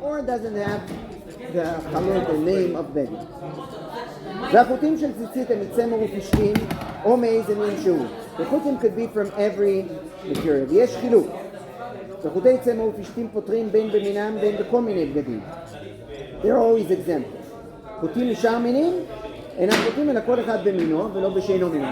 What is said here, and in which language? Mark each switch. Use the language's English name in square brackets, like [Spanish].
[English] Or doesn't have the name of beged. [Hebrew] והחוטים של ציצית הם מצמר ופשתים או מאיזה מין שהוא. החוטים [English] could be from every material. [Hebrew] יש חילוק. וחוטי צמר ופשתים פותרים בין במינם בין בכל מיני בגדים. [English] They're always exempt. [Hebrew] חוטים משאר מינים אינם חוטים אלא כל אחד במינו ולא בשאינו מינו.